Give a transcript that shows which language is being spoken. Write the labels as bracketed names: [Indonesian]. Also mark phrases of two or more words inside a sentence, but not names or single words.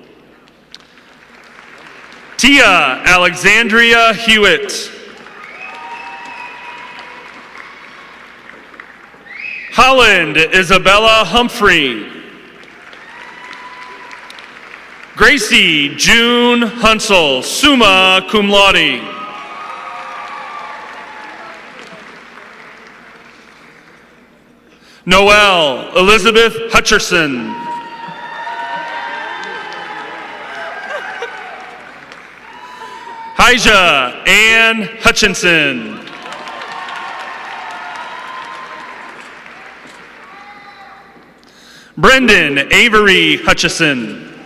[English] Tia Alexandria Hewitt. Holland Isabella Humphrey. Gracie June Hunsel, summa cum laude. Noelle Elizabeth Hutcherson. Elijah Ann Hutchinson. Brendan Avery Hutchison.